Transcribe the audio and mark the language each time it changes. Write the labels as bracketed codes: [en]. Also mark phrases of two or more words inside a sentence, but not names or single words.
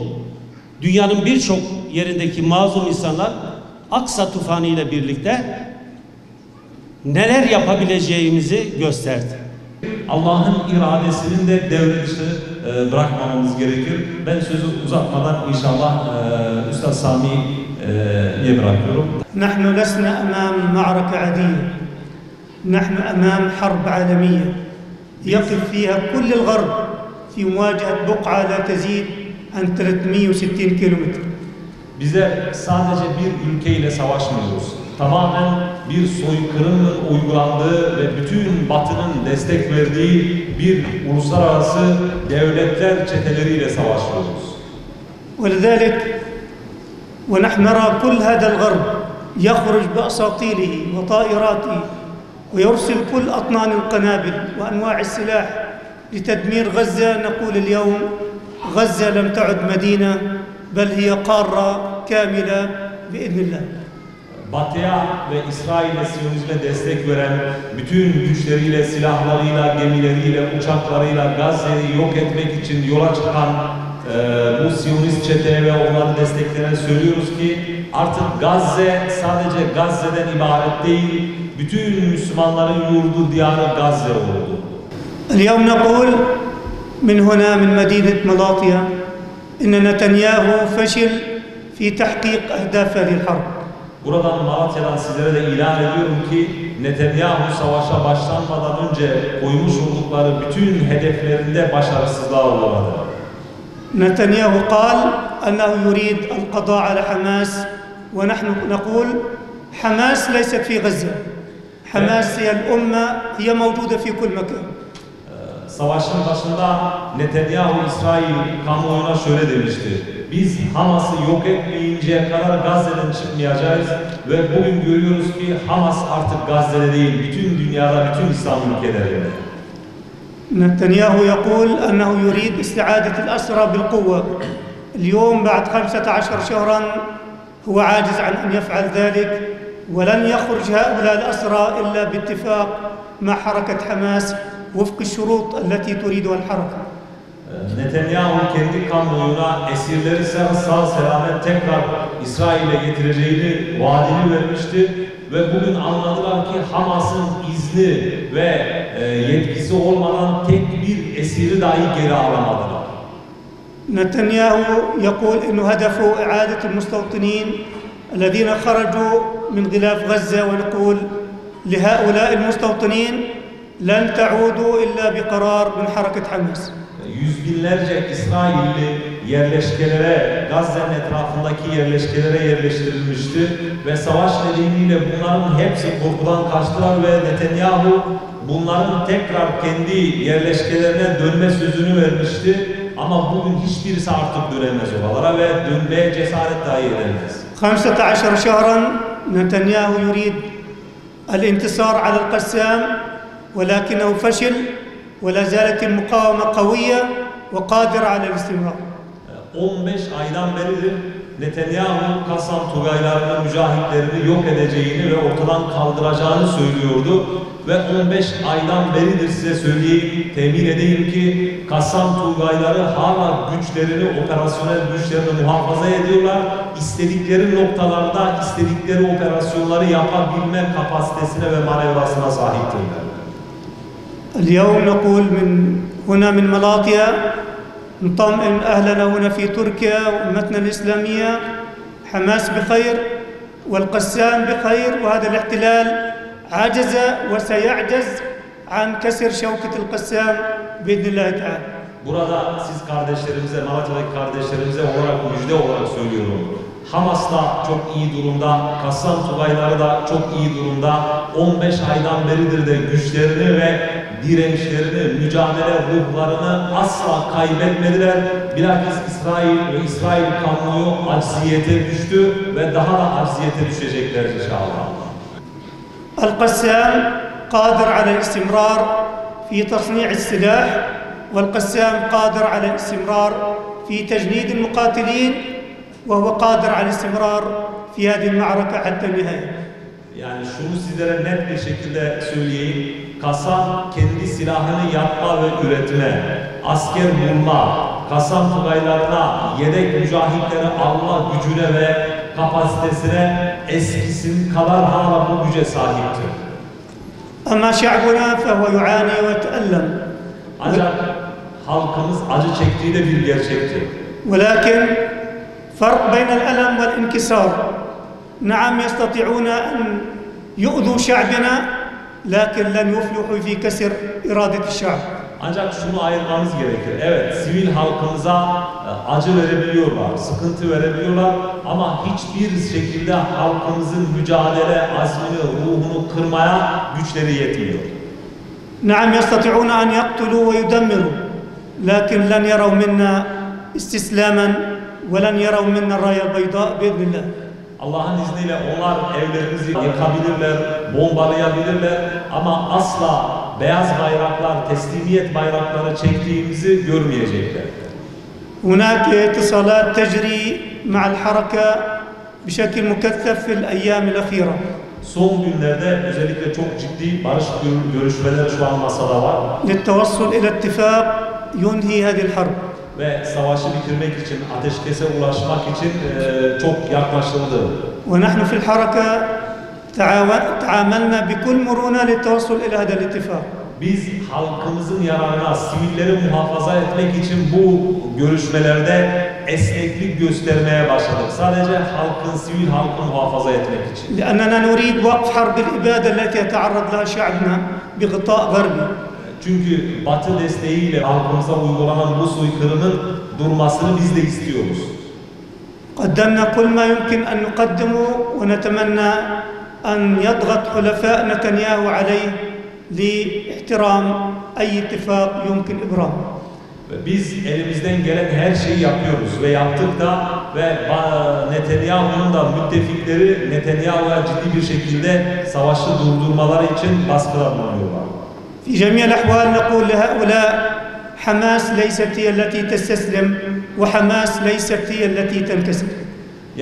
[tr] Dünyanın birçok yerindeki mazlum insanlar Aksa tufanı ile birlikte neler yapabileceğimizi gösterdi. Allah'ın iradesinin de devre dışı bırakmamamız gerekir. Ben sözü uzatmadan inşallah Üstad Sami'ye bırakıyorum. [ar] نحن لسنا أمام معركة عادية. نحن أمام حرب عالمية يقف فيها كل الغرب في مواجهة بقعة لا تزيد عن 360 كيلومتر. [tr] Bize sadece bir ülkeyle savaşmıyoruz. Tamamen bir soykırımın uygulandığı ve bütün Batı'nın destek verdiği bir uluslararası devletler çeteleriyle savaşıyoruz. [ar] ولذلك ونحن نرى كل هذا الغرب يخرج بأساطيله وطائراته ويرسل كل أطنان القنابل وأنواع السلاح لتدمير غزة. نقول اليوم غزة لم تعد مدينة بل هي قارة كاملة بإذن الله. [tr] Batı'ya ve İsrail'e, Siyonizme destek veren bütün güçleriyle, silahlarıyla, gemileriyle, uçaklarıyla Gazze'yi yok etmek için yola çıkan bu Siyonist çeteye ve onları destekleyen söylüyoruz ki artık Gazze sadece Gazze'den ibaret değil, bütün Müslümanların yurdu, diyarı Gazze oldu. [ar] اليوم نقول من هنا من مدينة ملاطيا إن نتنياهو فشل في تحقيق أهداف هذه الحرب. [tr] Buradan Malatya'dan sizlere de ilan ediyorum ki Netanyahu savaşa başlanmadan önce koymuş oldukları bütün hedeflerinde başarısızlığa uğradı. [ar] نتنياهو قال أنه يريد القضاء على حماس ونحن نقول حماس ليست في غزة. حماس هي الأمة هي موجودة في كل مكان. [tr] Savaşın başında Netanyahu İsrail kamuoyuna şöyle demişti: biz Hamas'ı yok etmeyinceye kadar Gazze'den çıkmayacağız ve bugün görüyoruz ki Hamas artık Gazze'de değil, bütün dünyada, bütün İslam ülkelerinde. [ar] نتنياهو يقول أنه يريد استعادة الأسرى بالقوة. اليوم بعد 15 شهرا هو عاجز عن أن يفعل ذلك ولن يخرج هؤلاء الأسرى إلا باتفاق مع حركة حماس وفق الشروط التي تريدها الحركة. [tr] Netanyahu kendi kamuoyuna esirleri sağ selamet tekrar İsrail'e getireceğini vaadini vermişti ve bugün anladılar ki Hamas'ın izni ve yetkisi olmadan tek bir esiri dahi geri alamadılar. [ar] نتنياهو يقول إنه هدفه إعادة المستوطنين الذين خرجوا من غلاف غزة ونقول لهؤلاء المستوطنين لن تعودوا إلا بقرار من حركة حماس. [tr] Yüz binlerce İsrailli yerleşkelere, Gazze'nin etrafındaki yerleşkelere yerleştirilmişti ve savaş nedeniyle bunların hepsi korkudan kaçtılar ve Netanyahu bunların tekrar kendi yerleşkelerine dönme sözünü vermişti. Ama bugün hiçbirisi artık dönemez oralara ve dönmeye cesaret dahi edemez. [ar] 15 شهرا نتنياهو يريد الانتصار على القسام ولكنه فشل ولا زالت المقاومة قوية وقادرة على الاستمرار. [tr] 15 aydan beridir Netanyahu Kassam Tugaylarının mücahitlerini yok edeceğini ve ortadan kaldıracağını söylüyordu. Ve 15 aydan beridir size söyleyeyim, temin edeyim ki Kassam Tugayları hala güçlerini, operasyonel güçlerini muhafaza ediyorlar. İstedikleri noktalarda istedikleri operasyonları yapabilme kapasitesine ve manevrasına sahiptirler. [ar] اليوم نقول من هنا من ملاطيا نطمئن أهلنا هنا في تركيا وأمتنا الإسلامية حماس بخير والقسام بخير وهذا الاحتلال عجز وسيعجز عن كسر شوكة القسام بإذن الله تعالى. [tr] Burada siz kardeşlerimize, Malatya'daki kardeşlerimize olarak müjde olarak söylüyorum. Hamas da çok iyi durumda, Kassam Tugayları da çok iyi durumda. 15 aydan beridir de güçlerini ve dirençlerini, mücadele ruhlarını asla kaybetmediler. Bilakis İsrail ve İsrail kamuoyu acziyete düştü ve daha da acziyete düşecekler inşallah. [ar] القسام قادر على الاستمرار في تصنيع السلاح والقسام قادر على الاستمرار في تجنيد المقاتلين وهو قادر على الاستمرار في هذه المعركة حتى النهاية. [tr] Yani şunu sizlere net bir şekilde söyleyeyim. Kassam kendi silahını yapma ve üretme, asker bulma, Kassam Tugaylarına yedek mücahitleri alma gücüne ve kapasitesine eskisinin kadar hala bu güce sahiptir. [ar] أما شعبنا فهو يعاني ويتألم. [tr] Ancak halkımız acı çektiği de bir gerçektir. [ar] ولكن فرق بين الألم والانكسار. نعم يستطيعون أن يؤذوا شعبنا لكن لن يفلحوا في كسر إرادة الشعب. [tr] Ancak şunu ayırmamız gerekir. Evet, sivil halkımıza acı verebiliyorlar, sıkıntı verebiliyorlar ama hiçbir şekilde halkımızın mücadele azmini, ruhunu kırmaya güçleri yetmiyor. [ar] نعم يستطيعون أن يقتلوا ويدمروا لكن لن يروا منا استسلاما ولن يروا منا الراية البيضاء بإذن الله. [tr] Allah'ın izniyle onlar evlerimizi yakabilirler, bombalayabilirler ama asla beyaz bayraklar, teslimiyet bayrakları çektiğimizi görmeyecekler. [ar] هناك اتصالات تجري مع الحركة بشكل مكثف في الأيام الأخيرة. [tr] Son günlerde özellikle çok ciddi barış görüşmeler şu an masada var. [ar] للتوصل إلى اتفاق ينهي هذه الحرب. [tr] Ve savaşı bitirmek için, ateşkese ulaşmak için çok yaklaşıldı. [ar] ونحن في الحركة تعاملنا بكل مرونة للتوصل إلى هذا الاتفاق. [tr] Biz halkımızın yararına, sivilleri muhafaza etmek için bu görüşmelerde esneklik göstermeye başladık. Sadece halkın, sivil halkı muhafaza etmek için. [ar] لأننا نريد وقف حرب الإبادة التي يتعرض لها شعبنا بغطاء غربي. [tr] Çünkü Batı desteğiyle halkımıza uygulanan bu soykırımın durmasını biz de istiyoruz. [ar] قدمنا كل ما يمكن أن نقدمه ونتمنى أن يضغط حلفاء نتنياهو عليه لاحترام أي اتفاق يمكن إبرامه. [tr] Biz elimizden gelen her şeyi yapıyoruz ve yaptık da ve Netanyahu'nun da müttefikleri Netanyahu'ya ciddi bir şekilde savaşı durdurmaları için baskılar bulunuyorlar. [ar] في جميع الأحوال نقول لهؤلاء حماس ليست هي التي تستسلم وحماس ليست هي التي تنكسر.